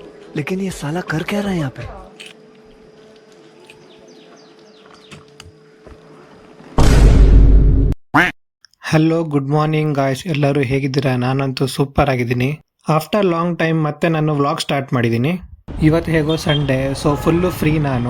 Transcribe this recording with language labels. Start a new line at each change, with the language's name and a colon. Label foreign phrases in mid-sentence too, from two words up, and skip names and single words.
Hindi: लेकिन ये साला कर क्या रहा है यहाँ पे?
English: hello good morning guys,
Kannada: ಎಲ್ಲರೂ ಹೇಗಿದ್ದೀರಾ? ನಾನಂತೂ ಸೂಪರ್ ಆಗಿದ್ದೀನಿ.
English: after long time
Kannada: ಮತ್ತೆ ನಾನು
English: vlog start
Kannada: ಮಾಡಿದ್ದೀನಿ. ಇವತ್ತು ಹೇಗೋ ಸಂಡೇ,
English: so full free
Kannada: ನಾನು.